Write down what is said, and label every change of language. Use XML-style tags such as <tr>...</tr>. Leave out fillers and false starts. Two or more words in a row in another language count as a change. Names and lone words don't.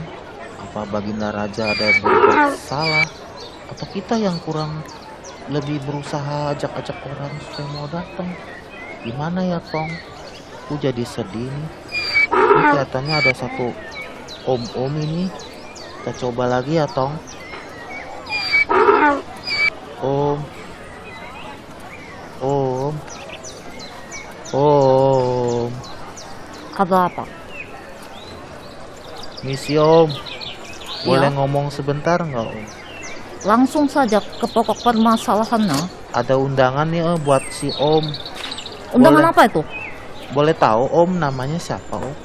<id>Apa Baginda Raja ada berbuat salah? Atau kita yang kurang lebih berusaha ajak-ajak orang supaya mau datang? Gimana ya Tong? Aku jadi sedih nih. Ini kelihatannya ada satu om-om ini. Kita coba lagi ya, Tong. Om. Om. Om. Ada apa? Misi Om. Boleh Iya. ngomong sebentar nggak Om? Langsung saja ke pokok permasalahannya. Ada undangan nih buat si Om. Undangan Boleh. apa itu? Boleh tahu Om namanya siapa Om?</id>